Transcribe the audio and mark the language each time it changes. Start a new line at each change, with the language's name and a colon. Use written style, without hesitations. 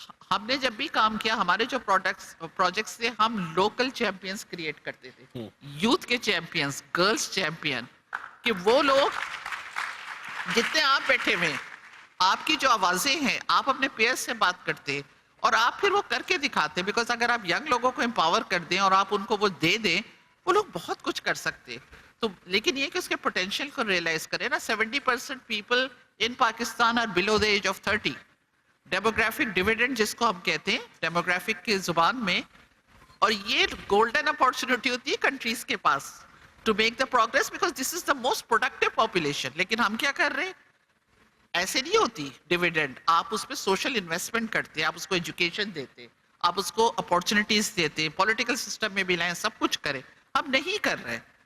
Urdu: ہم نے جب بھی کام کیا, ہمارے جو پروجیکٹس تھے, ہم لوکل چیمپئنس کریٹ کرتے تھے, یوتھ کے چیمپئنس, گرلز چیمپئن, کہ وہ لوگ جتنے آپ بیٹھے ہوئے, آپ کی جو آوازیں ہیں, آپ اپنے پیئرز سے بات کرتے اور آپ پھر وہ کر کے دکھاتے. بیکاز اگر آپ ینگ لوگوں کو امپاور کر دیں اور آپ ان کو وہ دے دیں, وہ لوگ بہت کچھ کر سکتے. تو لیکن یہ کہ اس کے پوٹینشیل کو ریئلائز کریں نا.
English: 70% people in Pakistan are below the age of 30.
Urdu: Demographic dividend جس کو ہم کہتے ہیں ڈیموگرافک کی زبان میں, اور یہ گولڈن اپارچونٹی ہوتی ہے کنٹریز کے پاس
English: To make the progress, because this is the most productive population.
Urdu: لیکن ہم کیا کر رہے ہیں, ایسے نہیں ہوتی ڈیویڈنڈ. آپ اس پہ سوشل انویسٹمنٹ کرتے, آپ اس کو ایجوکیشن دیتے, آپ اس کو اپارچونیٹیز دیتے, پولیٹیکل سسٹم میں بھی لائیں, سب کچھ کریں. ہم نہیں کر رہے.